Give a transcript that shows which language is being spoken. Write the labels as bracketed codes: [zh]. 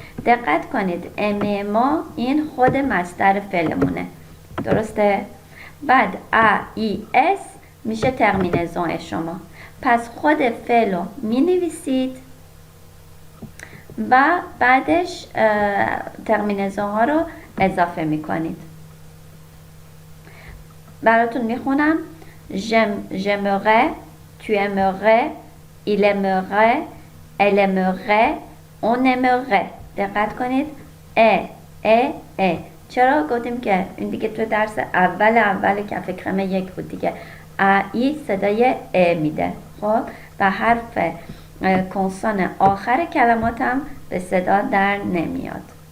[fa] دقت کنید امه ما این خود مصدر فعلمونه، درسته؟ بعد AIS میشه ترمینزون شما. پس خود فعل رو می نویسید و بعدش ترمینزون ها رو اضافه می کنید. براتون می خونم. [fr] j'aimerais, tu aimerais, il aimerait, elle aimerait, on aimerait. [fa] دقت کنید ا چرا گفتیم که این دیگه تو درس اول کف کرم 1 بود دیگه. ای صدای ا میده. خب و حرف کنسون آخر کلمات هم به صدا در نمیاد.